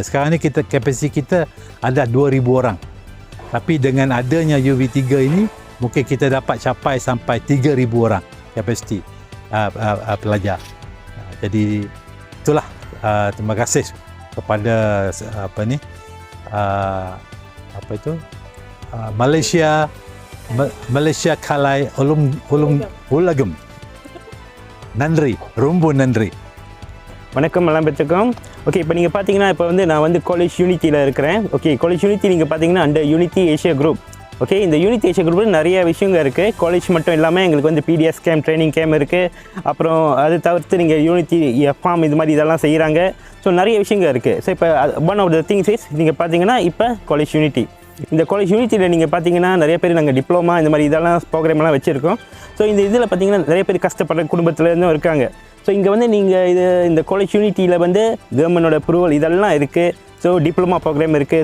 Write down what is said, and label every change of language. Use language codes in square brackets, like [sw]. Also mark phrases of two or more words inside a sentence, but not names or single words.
[ms] Sekarang ni kapasiti kita ada 2,000 orang. Tapi dengan adanya UV3 ini mungkin kita dapat capai sampai 3,000 orang kapasiti pelajar. Jadi itulah, terima kasih kepada Malaysia Kalai Ulagam. [ta] நன்றி, ரொம்ப நன்றி. வணக்கம், எல்லாம் பெற்றுக்கோம். ஓகே, இப்போ நீங்கள் பார்த்தீங்கன்னா இப்போ நான் வந்து காலேஜ் யூனிட்டியில் இருக்கிறேன். ஓகே, காலேஜ் யூனிட்டி நீங்கள் பார்த்தீங்கன்னா அந்த யூனிட்டி ஏஷியா குரூப். ஓகே, இந்த யூனிட்டி ஏஷியா குரூப்பில் நிறைய விஷயங்கள் இருக்குது. காலேஜ் மட்டும் இல்லாமல் எங்களுக்கு வந்து [en] PDS camp, training camp [ta] இருக்குது. அப்புறம் அது தவிர்த்து நீங்கள் யூனிட்டி எஃப்எம் இது மாதிரி இதெல்லாம் செய்கிறாங்க. ஸோ நிறைய விஷயங்கள் இருக்குது. ஸோ இப்போ [en] one of the things is [ta] நீங்கள் பார்த்தீங்கன்னா இப்போ காலேஜ் யூனிட்டி, இந்த காலேஜ் யூனிட்டியில் நீங்கள் பார்த்தீங்கன்னா நிறைய பேர் நாங்கள் டிப்ளமா இந்த மாதிரி இதெல்லாம் ப்ரோக்ராம்லாம் வச்சுருக்கோம். ஸோ இந்த இதில் பார்த்தீங்கன்னா நிறைய பேர் கஷ்டப்படுற குடும்பத்துலேருந்தும் இருக்காங்க. ஸோ இங்கே வந்து நீங்கள் இந்த காலேஜ் யூனிட்டியில் வந்து கவர்மெண்டோட அப்ரூவல் இதெல்லாம் இருக்குது. ஸோ [en] diploma program [ta] இருக்குது.